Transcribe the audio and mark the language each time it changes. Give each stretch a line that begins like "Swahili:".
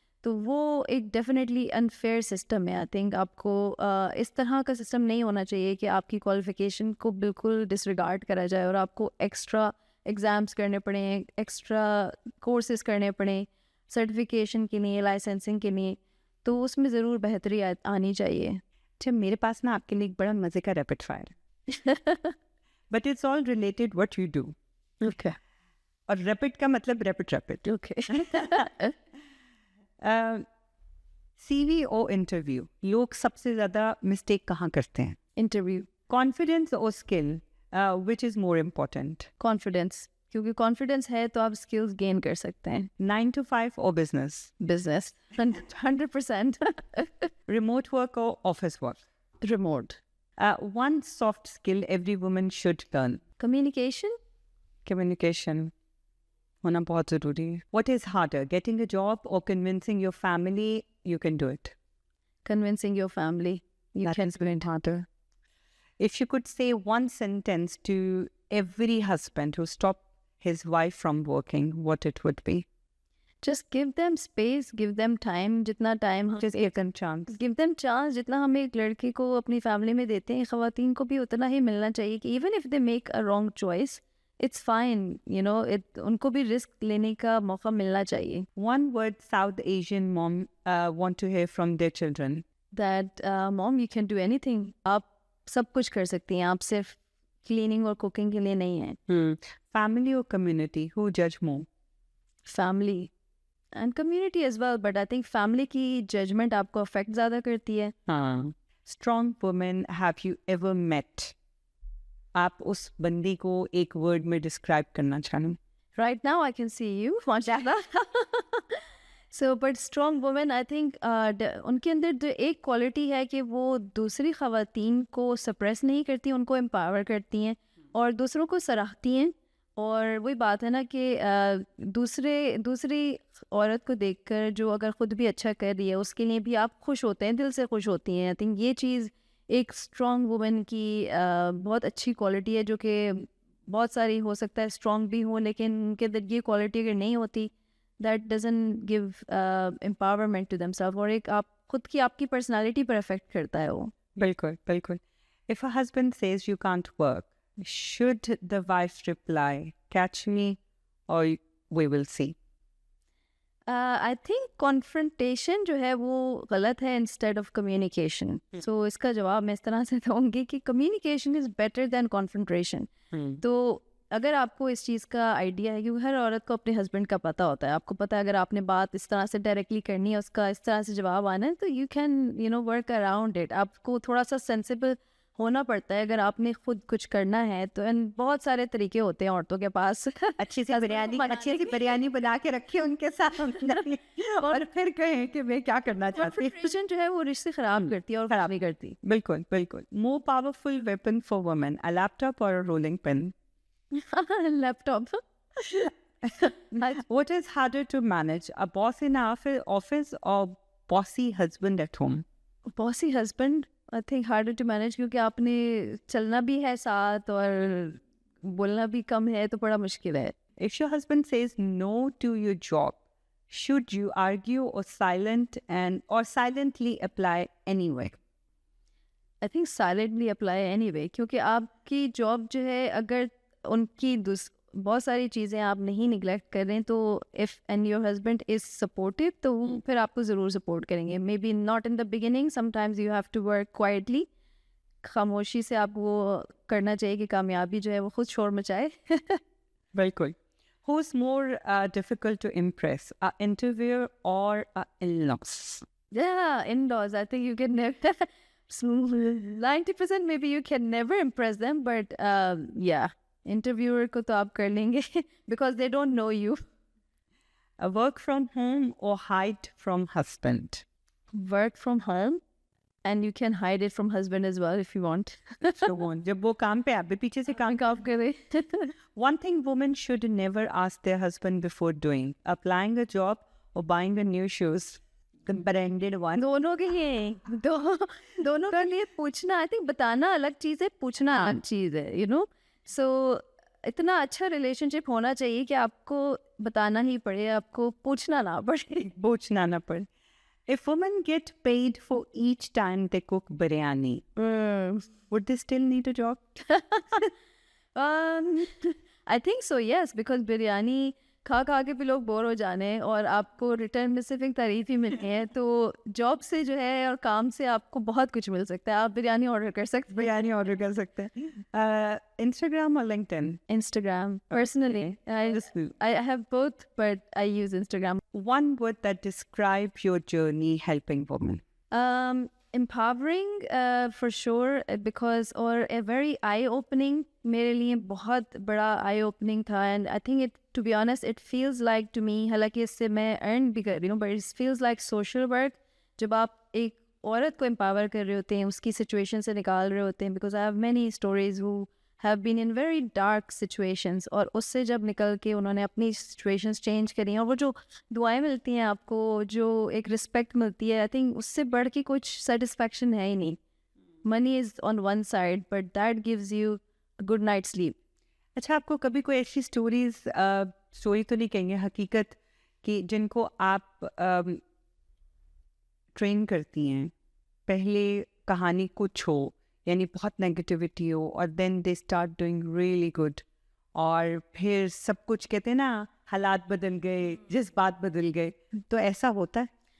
Urdu: تو وہ ایک ڈیفینیٹلی انفیئر سسٹم ہے. آئی تھنک آپ کو اس طرح کا سسٹم نہیں ہونا چاہیے کہ آپ کی کوالیفیکیشن کو بالکل ڈس ریگارڈ کرا جائے اور آپ کو ایکسٹرا ایگزامس کرنے پڑیں, ایکسٹرا کورسز کرنے پڑیں سرٹیفکیشن کے لیے, لائسنسنگ کے لیے. تو اس میں ضرور بہتری آنی چاہیے. اچھا میرے پاس نا آپ کے لیے ایک بڑا مزے کا ریپڈ فائر ہے.
English: But it's all related what you do. Okay.
Urdu: اور ریپڈ کا مطلب ریپڈ.
English: Okay.
Urdu: سی وی او انٹرویو لوگ سب سے زیادہ مسٹیک کہاں کرتے ہیں؟
English: Interview. Confidence اور skill which is more important? Confidence.
Urdu: کیونکہ کانفیڈینس ہے تو آپ اسکلز گین کر سکتے ہیں.
English: 9 to 5 اور business? Business 100%. Remote work اور office work? Remote. One soft skill every woman should learn? Communication.
Urdu: Communication ہونا بہت ضروری ہے.
English: What is harder, getting a job اور convincing your family you can do it? Convincing your family. You That can is very harder. If you could say one sentence to every husband who stopped his wife from working, what it would be? just give them space, give them time.
Urdu: جتنا time
English: Just give them chance. give them chance.
Urdu: جتنا ہم ایک لڑکی کو اپنی family میں دیتے ہیں خواتین کو بھی اتنا ہی ملنا چاہیے کہ
English: even if they make a wrong choice, it's fine, you know,
Urdu: ان کو بھی رسک لینے کا موقع ملنا چاہیے.
English: One word South Asian mom want to hear from their children. That mom, you can do anything.
Urdu: آپ سب کچھ کر سکتی ہیں, آپ صرف کلیننگ اور کوکنگ کے لیے نہیں ہیں.
English: Family or community, who judge more? Family and community as well, but I think family
Urdu: کی ججمنٹ آپ کو افیکٹ زیادہ کرتی ہے.
English: Strong women have you ever met?
Urdu: آپ اس بندی کو ایک ورڈ میں ڈسکرائب کرنا چاہیں؟
English: Right now I can see you, mashallah. So but strong women, I think
Urdu: ان کے اندر جو ایک کوالٹی ہے کہ وہ دوسری خواتین کو سپریس نہیں کرتی, ان کو امپاور کرتی ہیں اور دوسروں کو سراہتی ہیں. اور وہی بات ہے نا کہ دوسری عورت کو دیکھ کر جو اگر خود بھی اچھا کر رہی ہے اس کے لیے بھی آپ خوش ہوتے ہیں, دل سے خوش ہوتی ہیں. آئی تھنک یہ چیز ایک اسٹرانگ وومن کی بہت اچھی کوالٹی ہے, جو کہ بہت ساری ہو سکتا ہے اسٹرانگ بھی ہوں لیکن ان کے اندر یہ کوالٹی اگر نہیں ہوتی,
English: that doesn't give empowerment to them self,
Urdu: اور ایک آپ خود کی آپ کی پرسنالٹی پر افیکٹ کرتا ہے وہ. بالکل بالکل.
English: If a husband says you can't work, should the wife reply, catch me or we will see?
Urdu: I think confrontation جو ہے وہ غلط ہے انسٹیڈ آف کمیونیکیشن. سو اس کا جواب میں اس طرح سے دوں گی کہ
English: Communication is better than confrontation.
Urdu: تو اگر آپ کو اس چیز کا آئیڈیا ہے, کیونکہ ہر عورت کو اپنے ہسبینڈ کا پتہ ہوتا ہے, آپ کو پتہ ہے اگر آپ نے بات اس طرح سے ڈائریکٹلی کرنی ہے, اس کا اس طرح سے جواب آنا ہے, تو
English: You can work around it.
Urdu: آپ کو تھوڑا سا سینسیبل ہونا پڑتا ہے اگر آپ نے خود کچھ کرنا ہے تو. بہت سارے طریقے ہوتے ہیں عورتوں کے پاس. اچھی سی بریانی بنا کے رکھے ان کے ساتھ اور پھر کہیں کہ میں کیا کرنا چاہتی ہوں. جو ہے وہ رشتے خراب کرتی ہے اور خراب نہیں کرتی. بالکل بالکل.
English: More powerful weapon for woman, a laptop or a rolling pin? Laptop. What is harder to manage, a boss in office or bossy husband at home? Bossy husband I think harder to manage,
Urdu: کیونکہ آپ نے چلنا بھی ہے ساتھ اور بولنا بھی کم ہے تو بڑا مشکل ہے.
English: If your husband says no to your job, should you argue or silently apply anyway?
Urdu: I think silently apply any way, کیونکہ آپ کی جاب جو ہے اگر ان کی بہت ساری چیزیں آپ نہیں نگلیکٹ کر رہے ہیں تو if and your husband is supportive تو وہ پھر آپ کو ضرور سپورٹ کریں گے.
English: Maybe not in the beginning, sometimes you have to work quietly.
Urdu: خاموشی سے آپ وہ کرنا چاہیے کہ کامیابی جو ہے وہ خود شور مچائے. بالکل.
English: Who's more difficult to impress, a interviewer or a in-laws? Yeah, in-laws. I think you can never 90% maybe you can never impress them, but yeah, interviewer
Urdu: کو تو آپ کر لیں گے
English: because they don't know you. A work from home or hide from husband? Work from home and you can hide it from husband as well if you want.
Urdu: جب وہ کام پہ آپ بھی پیچھے سے کام کرے.
English: One thing women should never ask their husband before doing, applying a job or buying a new shoes. The branded one.
Urdu: دونوں کے لیے دونوں کے لیے پوچھنا, آئی تھنک بتانا الگ چیز ہے, پوچھنا الگ چیز ہے, یو نو. سو اتنا اچھا ریلیشن شپ ہونا چاہیے کہ آپ کو بتانا ہی پڑے, آپ کو پوچھنا نہ پڑے.
English: If women get paid for each time they cook biryani, would they still need a job? I think so, yes, because biryani
Urdu: کھا کھا کے بھی لوگ بور ہو جانے ہیں اور آپ کو ریٹرن میں صرف ایک تعریف ہی ملتی ہے. تو جاب سے جو ہے اور کام سے آپ کو بہت کچھ مل سکتا ہے. آپ بریانی آرڈر کر سکتے ہیں. بریانی آرڈر کر سکتے ہیں. انسٹاگرام اور LinkedIn?
English: Instagram. Personally, I have both, but I use Instagram. One word that describe your journey helping women. Empowering for sure, because or a very eye-opening.
Urdu: میرے لیے بہت بڑا
English: eye-opening تھا, and I think it, to be honest, it feels like to me,
Urdu: حالانکہ اس سے میں earn بھی کر رہی ہوں,
English: but it feels like social work.
Urdu: جب آپ ایک عورت کو empower کر رہے ہوتے ہیں, اس کی situation سے نکال رہے ہوتے ہیں,
English: because I have many stories who have been in very dark situations,
Urdu: اور اس سے جب نکل کے انہوں نے اپنی situations change کری ہیں, اور وہ جو دعائیں ملتی ہیں آپ کو, جو ایک رسپیکٹ ملتی ہے, I think اس سے بڑھ کے کچھ satisfaction ہے ہی نہیں.
English: Money is on one side, but that gives you a good night's sleep.
Urdu: اچھا, آپ کو کبھی کوئی ایسی اسٹوری تو نہیں کہیں گے, حقیقت کہ جن کو آپ ٹرین کرتی ہیں, پہلے کہانی کچھ ہو, یعنی بہت نیگیٹیوٹی ہو, اور
English: then they start doing really good,
Urdu: اور پھر سب کچھ کہتے ہیں نا, حالات بدل گئے, جذبات بدل گئے, تو ایسا ہوتا ہے؟